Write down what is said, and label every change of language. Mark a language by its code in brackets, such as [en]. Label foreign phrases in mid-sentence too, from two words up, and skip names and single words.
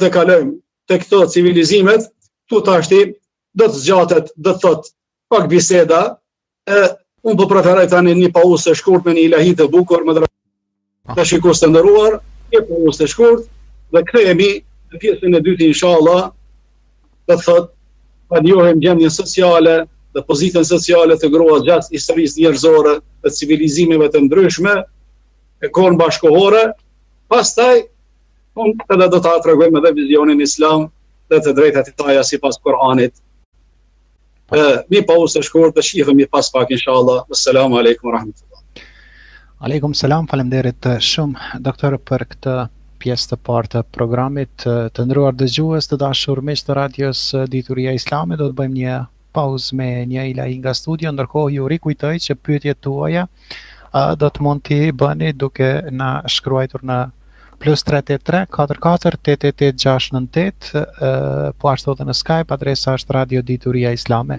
[sq] të kalojmë të këto civilizimet, tu tashti do të zgjatet, do të thotë pak biseda, unë po preferoj tani një pauzë të shkurt me një ilahi të bukur, me të shikues të nderuar, një pauzë të shkurt, dhe kthehemi në pjesën e dytë inshallah, do të thotë, pa njohim gjendjen sociale dhe pozitën sociale të gruas gjatë historisë njerëzore dhe civilizimeve të ndryshme e kohën bashkohore. Pastaj unë edhe do ta tregojmë edhe vizionin islam dhe të drejtat e taja sipas Kuranit. Mi pauzë të shkurt të shihemi pas pak inshallah. [ar] السلام عليكم ورحمة الله. عليكم السلام, [sq] faleminderit shumë doktor për këtë pjesë të parë të programit. Të nderuar dëgjues, të dashur miq të radios Dituria Islame, do të bëjmë një pauzë me një ilahi nga studio, ndërkohë ju rikujtoj që pyetjet tuaja do të mund t'i bëni duke na shkruar në +383 44 88 698, po ashtu edhe në Skype, adresa është Radio Dituria Islame.